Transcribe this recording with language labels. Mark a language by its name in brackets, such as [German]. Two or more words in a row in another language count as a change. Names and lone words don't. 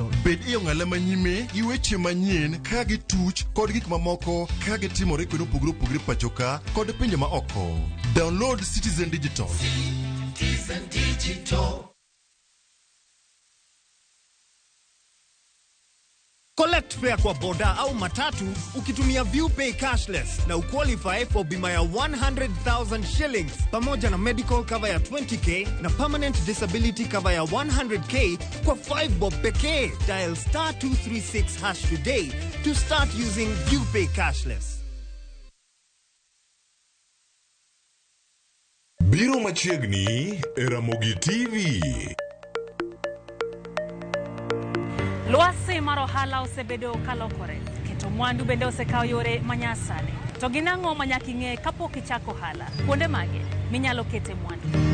[Luo (Kenya and Tanzania)] Bed iyo ng'ala manyime gi weche manyien ka gi tuch kod gik mamoko ka gitimore kendo opogore pacho ka kod pinje ma oko. [English] Download Citizen Digital. Citizen Digital. Collect fare [Swahili] kwa boda au matatu ukitumia ViewPay cashless na uqualify for bima ya 100,000 shillings pamoja na [English] medical cover [Swahili] ya 20k na [English] permanent disability cover [Swahili] ya 100k kwa 5 bob pekee. [English] Dial *236# today to start using ViewPay cashless. [Luo (Kenya and Tanzania)] Biro machiegni Ramogi TV. Lwasi mar ohala osebedo kalokore keto mwandu bende osekawo yore manyasani to ginang'o manyaka ing'e kapok ichako ohala kuonde mage minyalo kete mwandu.